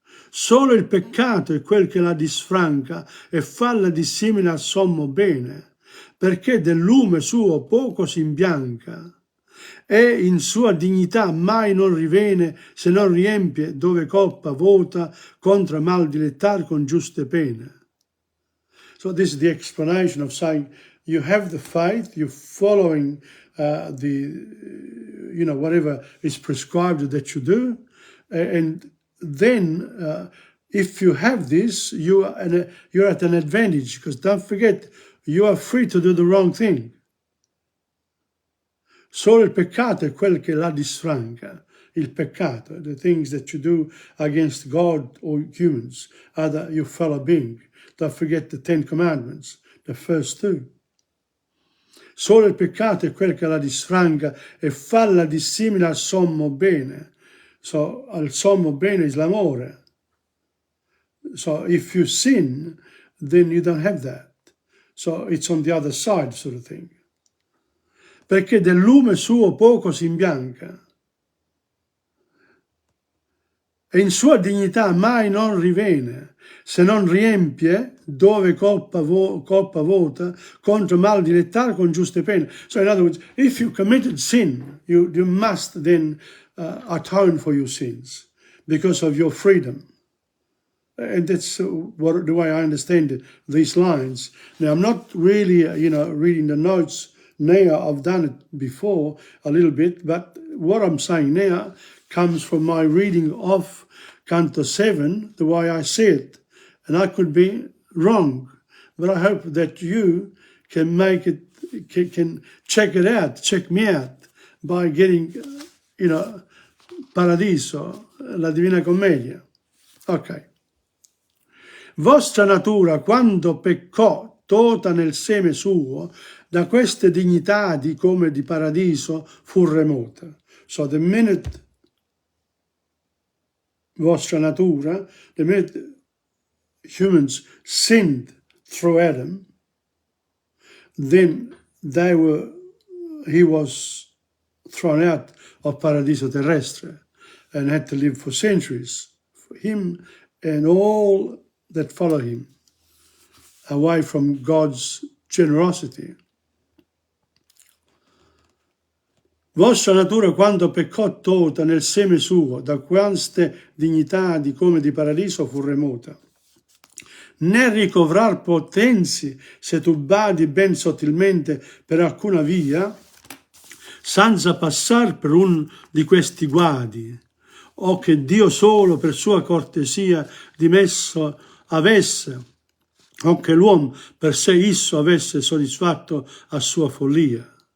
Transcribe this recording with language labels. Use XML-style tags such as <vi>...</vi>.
<it>Solo il peccato è quel che la disfranca e falla dissimile al sommo bene, perché del lume suo poco si imbianca, e in sua dignità mai non rivene se non riempie dove coppa vota contro mal dilettar con giuste pene.</it> <en>So this is the explanation of saying you have the faith, you're following whatever is prescribed that you do, and then if you have this, you're at an advantage, because don't forget, you are free to do the wrong thing.</en> <it>Solo il peccato è quel che la disfranca. Il peccato,</it> <en>the things that you do against God or humans, other your fellow being. Don't forget the 10 commandments, the first 2.</en> <it>Solo il peccato è quel che la disfranca e falla dissimile al sommo bene. So, al sommo bene is l'amore.</it> <en>So, if you sin, then you don't have that. So, it's on the other side, sort of thing.</en> <it>Perché del lume suo poco si imbianca, e in sua dignità mai non rivene, se non riempie dove coppa vota, contro mal dilettar con giuste pene.</it> <en>So in other words, if you committed sin, you must then atone for your sins because of your freedom. And that's the way I understand these lines. Now, I'm not really, reading the notes now. I've done it before a little bit, but what I'm saying now comes from my reading of Canto 7, the way I see it. And I could be wrong, but I hope that you can make it, can check it out, check me out by getting, Paradiso, la Divina Commedia. Ok.</en> <it>Vostra natura, quando peccò, tota nel seme suo, da queste dignità di come di paradiso fu remota.</it> <en>So the minute</en> <it>vostra natura,</it> <en>the minute humans sinned through Adam, then he was thrown out of Paradiso Terrestre and had to live for centuries, for him and all that follow him, away from God's generosity.</en> <it>Vostra natura quando peccò tota nel seme suo, da queste dignità di come di paradiso fu remota. Né ricovrar potenzi se tu badi ben sottilmente per alcuna via, senza passar per un di questi guadi, o che Dio solo per sua cortesia dimesso avesse, o che l'uomo per sé esso avesse soddisfatto a sua follia.</it>